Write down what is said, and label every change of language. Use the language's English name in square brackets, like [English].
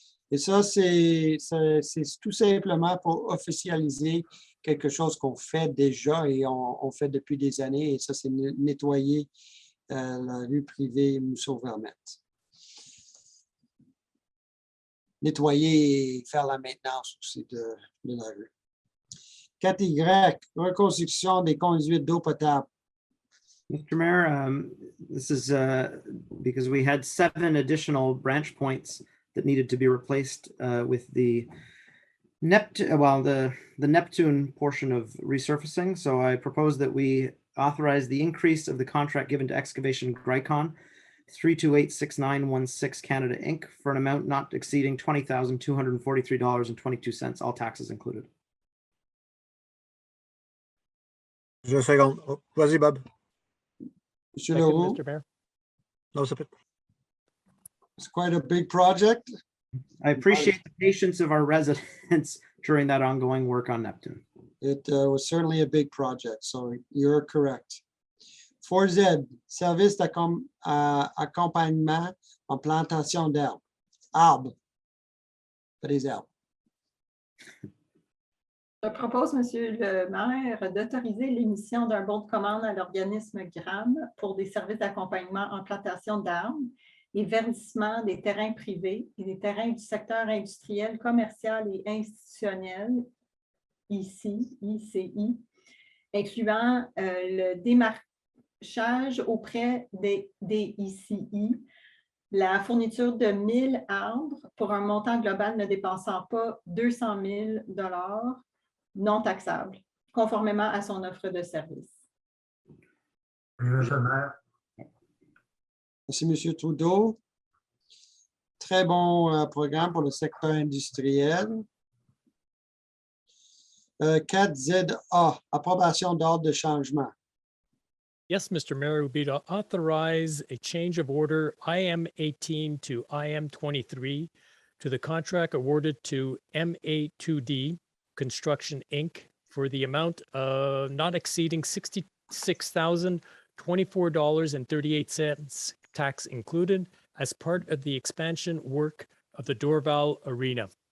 [French] Et ça, c'est tout simplement pour officialiser quelque chose qu'on fait déjà et on fait depuis des années. Et ça, c'est nettoyer la rue privée Mousseau-Vermette. Nettoyer et faire la maintenance aussi de la rue. 4Y, reconstruction des conduites d'eau potable. [English] Mr. Mayor, this is because we had 7 additional branch points that needed to be replaced with the Neptune portion of resurfacing. So I propose that we authorize the increase of the contract given to Excavation Gricon 3286916 Canada Inc. for an amount not exceeding $20,243.22, all taxes included. [French] Je seconde. Oh, vas-y, Bob. Monsieur [English] Second, [French] Leroux, [English] Mr. Mayor. [French] Non, ça peut. [English] it's quite a big project. I appreciate the patience of our residents during that ongoing work on Neptune. It was certainly a big project, so you're correct. [French] 4Z, service d'accompagnement en plantation d'arbres. Arbres. Pas des arbres. Je propose, Monsieur le maire, d'autoriser l'émission d'un bon de commande à l'organisme GRAM pour des services d'accompagnement en plantation d'arbres et verdissement des terrains privés et des terrains du secteur industriel, commercial et institutionnel, ICI, incluant le démarchage auprès des ICI, la fourniture de 1000 arbres pour un montant global ne dépassant pas 200 000 $ non taxable, conformément à son offre de service. Oui, M. le maire. Merci, M. Trudeau. Très bon programme pour le secteur industriel. 4ZA, approbation d'ordre de changement. [English] Yes, Mr. Mayor, would be to authorize a change of order IM 18 to IM 23 to the contract awarded to MA2D Construction, Inc. for the amount of not exceeding $66,024.38, tax included, as part of the expansion work of the Dorval Arena.